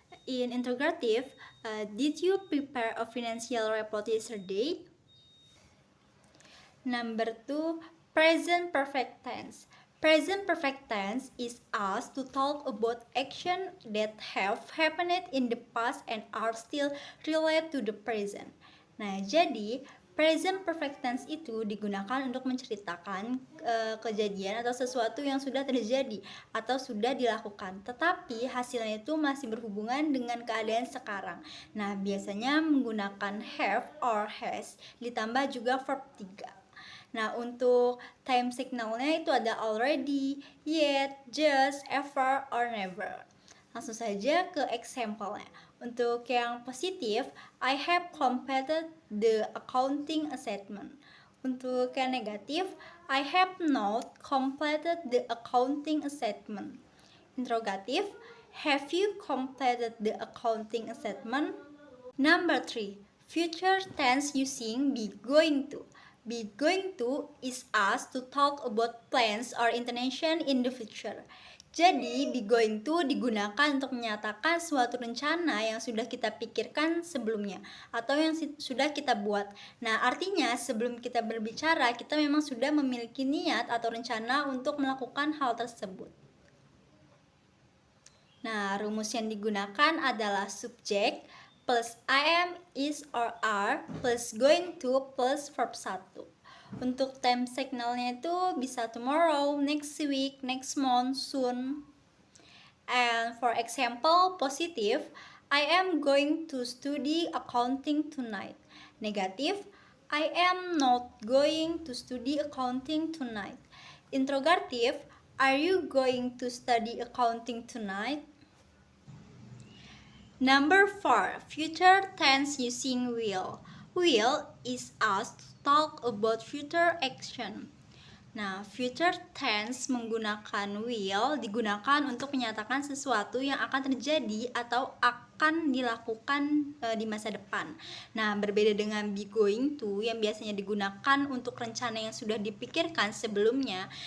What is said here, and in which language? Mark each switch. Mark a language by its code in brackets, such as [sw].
[en] In interrogative, did you prepare a financial report yesterday? Number 2, present perfect tense. Present perfect tense is us to talk about action that have happened in the past and are still related to the present. [id] Nah, jadi present perfect tense itu digunakan untuk menceritakan kejadian atau sesuatu yang sudah terjadi atau sudah dilakukan, tetapi hasilnya itu masih berhubungan dengan keadaan sekarang. Nah, biasanya menggunakan have or has ditambah juga verb 3. Nah, untuk time signalnya itu ada [en] already, yet, just, ever, or never. [id] Langsung saja ke example-nya. Untuk yang positif, [en] I have completed the accounting assignment. [id] Untuk yang negatif, [en] I have not completed the accounting assignment. Interrogative, have you completed the accounting assignment? Number 3, future tense using be going to. Be going to is us to talk about plans or intention in the future. [id] Jadi, be going to digunakan untuk menyatakan suatu rencana yang sudah kita pikirkan sebelumnya atau yang sudah kita buat. Nah, artinya sebelum kita berbicara, kita memang sudah memiliki niat atau rencana untuk melakukan hal tersebut. Nah, rumus yang digunakan adalah subjek plus am, is, or are plus going to plus verb 1. Untuk time signalnya itu bisa [en] tomorrow, next week, next month, soon. And for example, positive, I am going to study accounting tonight. Negative, I am not going to study accounting tonight. Interrogative, are you going to study accounting tonight? Number 4, future tense using will. Will is us to talk about future action. [id] Nah, future tense menggunakan will digunakan untuk menyatakan sesuatu yang akan terjadi atau akan dilakukan di masa depan. Nah, berbeda dengan be going to yang biasanya digunakan untuk rencana yang sudah dipikirkan sebelumnya.